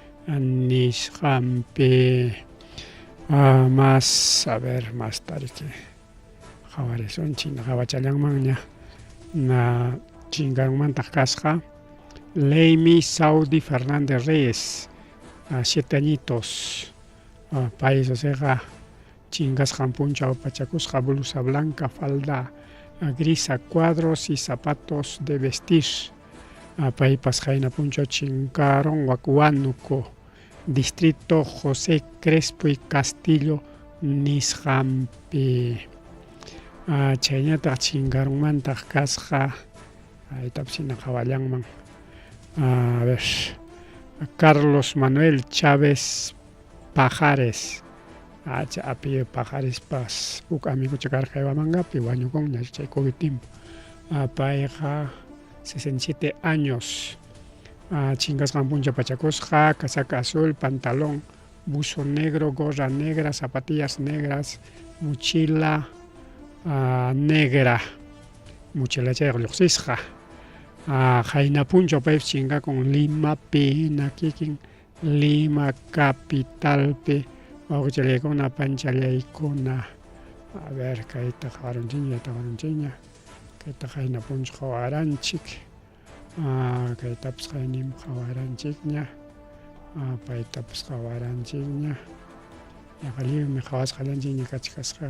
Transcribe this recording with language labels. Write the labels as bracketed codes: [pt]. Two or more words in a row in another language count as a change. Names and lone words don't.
[qu] nisqanpi más tariki qhawarisunchik qhawachallanmanña na chinkarunmanta kasqa Leimi Saudi Fernández Reyes 7 añitos pay sosiqa chinkasqan punchaw pachakusqa [es] blusa blanca falda grisa cuadros y zapatos de vestir [qu] paypas qayna punchaw chinkarun Huánuco distrito José Crespo y Castillo nisqanpi chayñataq chinkarunmantaq kasqa aytapshina qhawallanman Carlos Manuel Chávez Pajares apellido Pajarespas uk amigucha karqa Ibamangapi wañukunña chay COVID tiempo payqa 67 años chinkasqan puncha pachakusqa [es] casaca azul, pantalón, buzo negro, gorra negra, zapatillas negras, mochila negra, mochila [qu] chayqa lluqsisqa qayna punchaw paypis chinkakun Limapi nakikin Lima capitalpi wawqichallaykuna panchallaykuna kayta qhawarunchikña kayta qayna punchaw qhawaranchik kaytapas qaynim qhawaranchikña paytapas qhawaranchikña liwmi qhawasqallanchikña kachkasqa